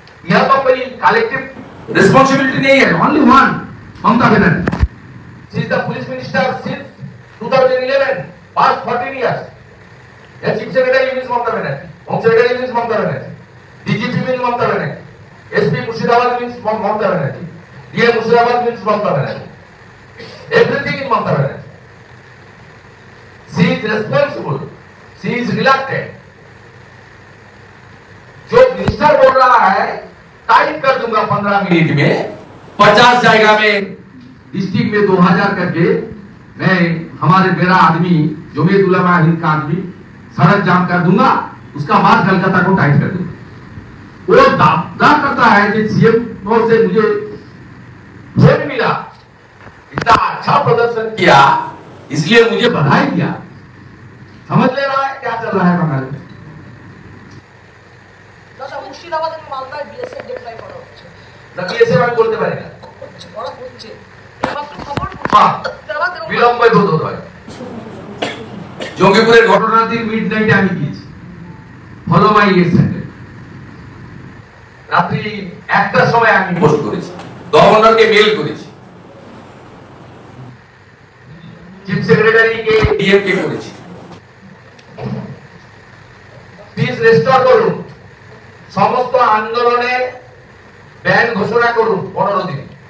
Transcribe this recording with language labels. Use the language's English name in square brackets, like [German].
[Hindi] यह तो कोई कलेक्टिव रिस्पांसिबिलिटी नहीं है। [English] Only one, Mamata Banerjee, she is the police minister since 2011, past 14 years. या chief secretary means Mamata Banerjee, home secretary means Mamata Banerjee, DGP means Mamata Banerjee, SP Murshidabad means Mamata Banerjee, DM Murshidabad means Mamata Banerjee, everything is Mamata Banerjee. She is responsible, she is reluctant। [Hindi] जो minister बोल रहा है type कर दूंगा 15 minute में, 50 जगह में डिस्ट्रिक्ट में 2000 करके मैं हमारे मेरा आदमी जमीयत उलमा हिंद का आदमी सड़क जाम कर दूंगा, उसका बाद कलकत्ता को टाइट कर दूंगा। वो दावा करता है कि CM से मुझे फोन मिला, इतना अच्छा प्रदर्शन किया इसलिए मुझे बधाई दिया। समझ ले रहा है क्या चल रहा है बंगाल में? [Bangla] মুর্শিদাবাদ এবং মালদায় BSF ডিপ্লয় করা হচ্ছে, না BSF আমি বলতে পারি না, করা হচ্ছে এইমাত্র খবর। হ্যাঁ, বিলম্বই বোধ হয়। জঙ্গিপুরের ঘটনার দিন মিডনাইটে আমি গিয়েছি, ফলো মাই সেন্টার, রাত্রি 1টার সময় আমি পোস্ট করেছি, গভর্নরকে মেল করেছি, চিফ সেক্রেটারিকে DM কে করেছি, প্লিজ রেস্টোর করুন, সমস্ত আন্দোলনে ব্যান ঘোষণা করুন 15 দিন।